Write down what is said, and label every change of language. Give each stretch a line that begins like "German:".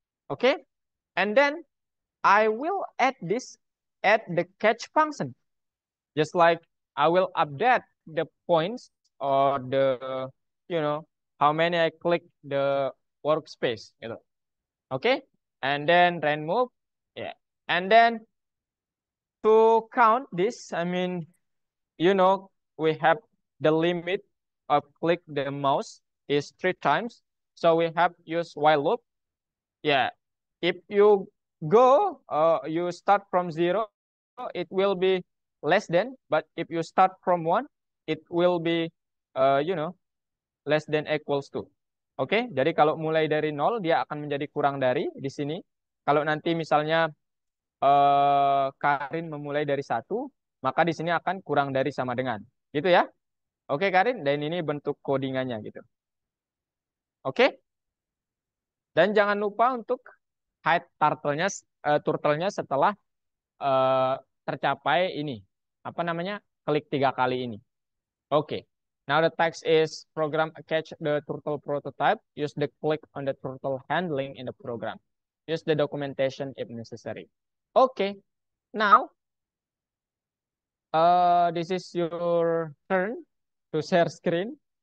English: Okay, and then I will add the catch function, just like I will update the points, or the, how many I click the workspace, okay, and then remove, yeah, and then to count this, I mean, we have the limit of click the mouse is 3 times. So we have use while loop. Yeah. If you you start from 0, it will be less than. But if you start from 1, it will be, less than equals to.
Indonesian: Oke, jadi kalau mulai dari 0, dia akan menjadi kurang dari di sini. Kalau nanti misalnya Karin memulai dari 1, maka di sini akan kurang dari sama dengan. Gitu ya. Oke, Karin, dan ini bentuk codingannya gitu. Oke? Dan jangan lupa untuk hide turtle-nya setelah eh, tercapai ini. Apa namanya? Klik 3 kali ini. Oke.
English: Now the text is program catch the turtle prototype. Use the click on the turtle handling in the program. Use the documentation if necessary. Okay. Now, this is your turn to share screen.